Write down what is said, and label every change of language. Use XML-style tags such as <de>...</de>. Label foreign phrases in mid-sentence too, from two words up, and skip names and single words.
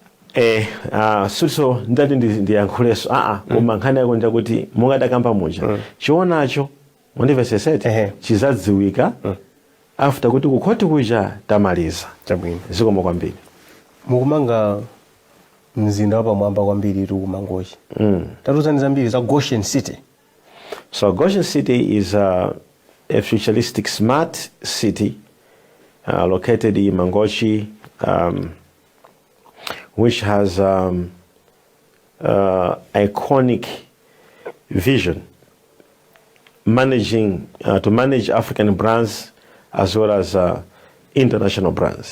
<ny>Suso ndati ndiyankhuleso koma nkhani yako ndakuti mungadakamba muja choonacho mundivesesete chizadziwika after kuti kukhoti kuja tamaliza. Chabwino. Zikomo kwambiri. Mukumanga mzinda wapamwamba kwambiri tu kumangochi. Tatuzani zambiri za Goshen City.</ny> <en>So Goshen City is a futuristic smart city located in Mangochi, which has iconic vision to manage African brands as well as international brands.</en>